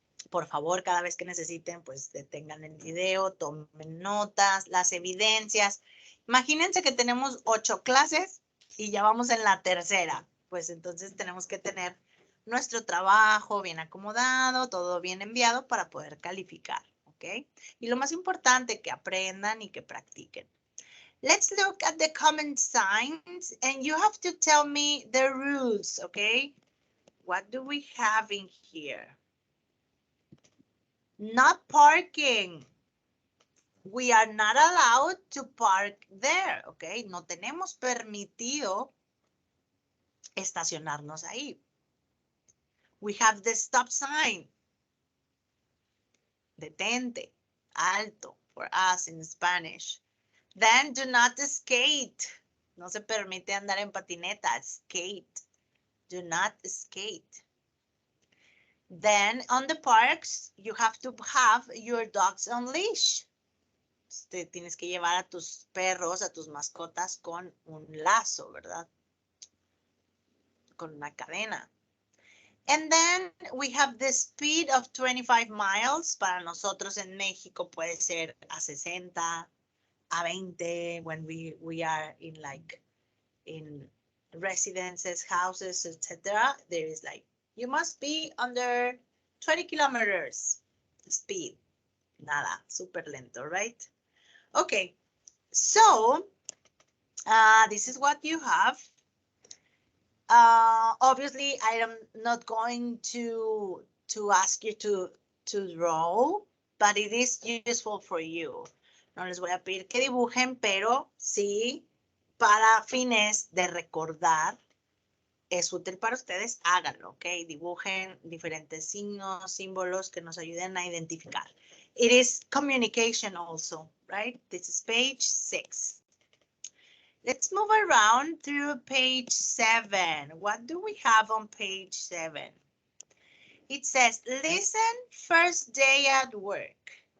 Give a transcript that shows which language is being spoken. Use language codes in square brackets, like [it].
[es] Por favor, cada vez que necesiten, pues detengan el video, tomen notas, las evidencias. Imagínense que tenemos 8 clases y ya vamos en la tercera. Pues entonces tenemos que tener nuestro trabajo bien acomodado, todo bien enviado para poder calificar, ¿ok? Y lo más importante, que aprendan y que practiquen. [en] Let's look at the common signs and you have to tell me the rules, ¿ok? What do we have in here? Not parking. We are not allowed to park there, ¿ok? [es] No tenemos permitido estacionarnos ahí. [en] We have the stop sign. [es] Detente, alto, [en] for us in Spanish. Then do not skate. [es] No se permite andar en patineta. Skate. [en] Do not skate. Then on the parks, you have to have your dogs on leash. [es] Tienes que llevar a tus perros, a tus mascotas con un lazo, ¿verdad? Con una cadena. [en] And then we have the speed of 25 miles. [es] Para nosotros en México puede ser a 60, a 20 [en] when we are in like in residences, houses, etc. There is like, you must be under 20 kilometers speed. [es] Nada, super lento, [en] right? Okay, so this is what you have. Obviously, I am not going to ask you to draw, but it is useful for you. [es] No les voy a pedir que dibujen, pero sí, para fines de recordar, es útil para ustedes, háganlo, ¿ok? Dibujen diferentes signos, símbolos que nos ayuden a identificar. [en] It is communication also, right? This is page 6. Let's move around through page 7. What do we have on page 7? It says, listen first day at work.